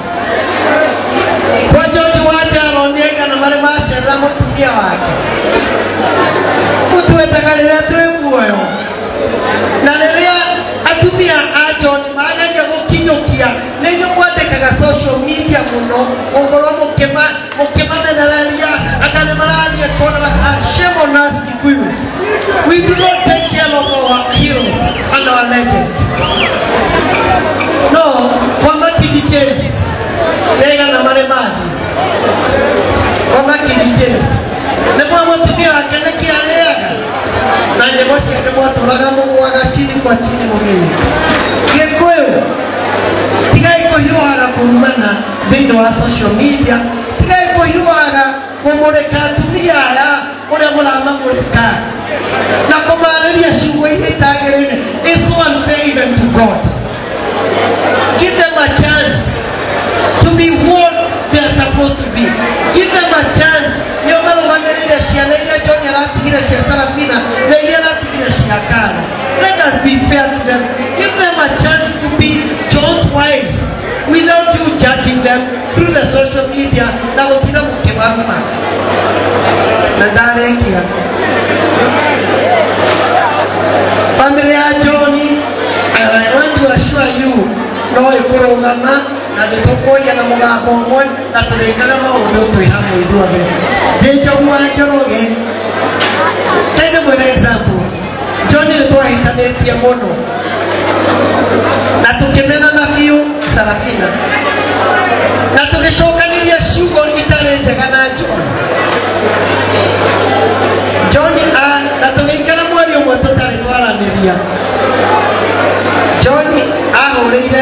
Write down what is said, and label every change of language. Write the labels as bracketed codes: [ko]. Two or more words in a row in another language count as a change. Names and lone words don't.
[ki] kwa George Wanjaro nĩaigana marĩ macerera mũtumia wake mũtwendaga rĩrĩa twĩ muoyo na rĩrĩa atumia a John magagia gũkinyũkia nĩnyuĩ mwandĩkaga [en] social media [ki] mũno ũkorwo mũkĩmamenereria anga nĩ marathiĩ kũrora [en] shame on us Kikuyus we do not take care of our heroes and our legends [ki] no kwa Makini James nĩaigana marĩ mathi kwa Makini James nĩmwe mũtumia wake nĩkĩarĩaga na nyĩmbo ciake mwatũraga mũgũaga [sw] chini kwa chini [ki] mũgeni Gĩkũyũ tigai kũhiũhaga kũrumana thĩinĩ wa [en] social media [ki] tigai kũhiũhaga kũmũrĩka atumia aya ũrĩa mũramamũrĩka na kũmarĩria ciugo iria itagĩrĩire [en] it's so unfair even to God give them a chance to be what they are supposed to be give them a chance [ki] nĩo marũgamĩrĩire ciana iria John aratigire cia Sarafina na iria aratigire cia Karo [en] let us be fair to them give them a chance to be John's wives without you judging them through the social media [ki] na gũtira mũkĩmaruma na ndarĩkia family ya John [en] and I want to assure you [ki] no ĩkũrũgama na nĩtũkũria na mũgambo ũmwe na tũrĩkaga maũndũ twĩ hamwe ithuothe ndĩ Njogu wa Njoroge kaĩ ndĩmwĩre example John nĩtwahitanĩtie mũno na tũkĩmenana biũ Sarafina na tũgĩcokanĩria ciugo itarĩ njega na John na tũgĩikara mweri ũmwe tũtarĩ twaranĩria John ahũrĩire